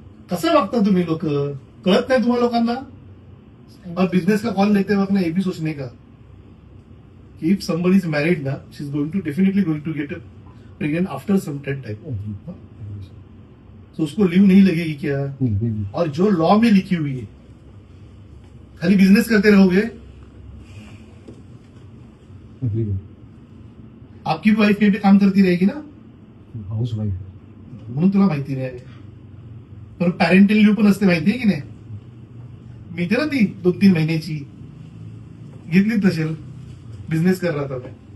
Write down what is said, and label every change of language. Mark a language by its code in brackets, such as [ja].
[mr] कसं वागता तुम्ही लोक? कळत नाही तुम्हाला लोकांना? [hi] और बिजनेस का कॉल लेते वक्त ना ये भी सोचने का कि [en] If somebody is married ना, she is definitely going to get pregnant after some time. [hi] तो उसको लीव नहीं लगेगी क्या? और जो लॉ में लिखी हुई है, खाली बिजनेस करते रहोगे? आपकी वाइफ पे काम करती रहेगी ना, [en] Housewife. [mr] म्हणून तुला माहिती नाही. पण पॅरेंटल लीव पण असते माहितीये की नाही? मिळते ना ती 2-3 महिन्याची. घेतलीच नसेल, [hi] बिझनेस कर रहा था मैं.